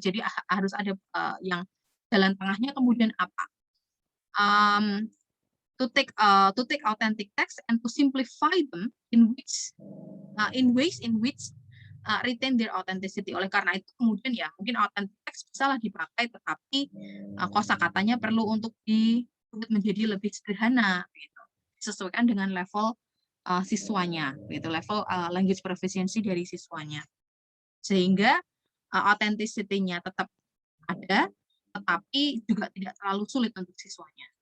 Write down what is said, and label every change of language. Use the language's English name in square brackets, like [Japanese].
[Indonesian] Jadi harus ada yang jalan tengahnya kemudian apa? [English] to take authentic text and to simplify them in ways in which retain their authenticity. [Indonesian] Oleh karena itu kemudian ya mungkin authentic text bisa lah dipakai, tetapi kosakatanya perlu untuk dibuat menjadi lebih sederhana, gitu. Disesuaikan dengan level siswanya, gitu, level language proficiency dari siswanya, sehingga authenticity-nya tetap ada, tetapi juga tidak terlalu sulit untuk siswanya.